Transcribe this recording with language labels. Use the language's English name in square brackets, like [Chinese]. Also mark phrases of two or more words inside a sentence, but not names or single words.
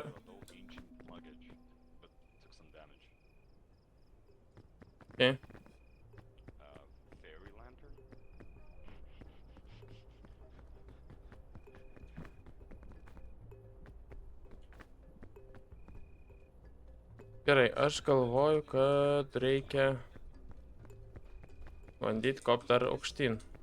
[English] Radau ancient luggage, but took some damage. Okay. Fairy lantern? [Lithuanian] Gerai, aš galvoju, kad reikia bandyti kopti dar aukštyn.